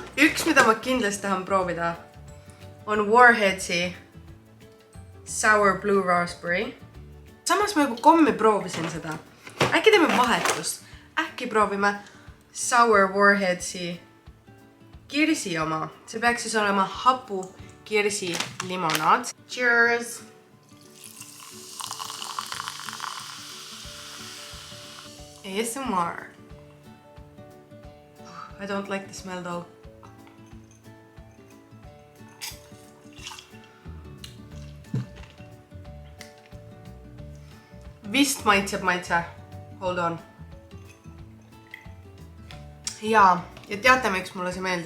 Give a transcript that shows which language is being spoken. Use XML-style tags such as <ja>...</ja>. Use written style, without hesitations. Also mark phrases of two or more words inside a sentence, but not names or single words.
<et>Üks, mida ma kindlasti tahan proovida, on Warheadsi Sour Blue Raspberry. Samas ma juba kommi proovisin seda. Äkki teeme vahetust. Äkki proovime Sour Warheadsi kirsi oma. See peaks siis olema hapu kirsi limonaad.</et> <en>Cheers! ASMR. I don't like the smell though.</en> <et>Vist maitseb maitse.</et> <en>Hold on.</en> <et>Ja teate, miks mulle see meeldib?</et>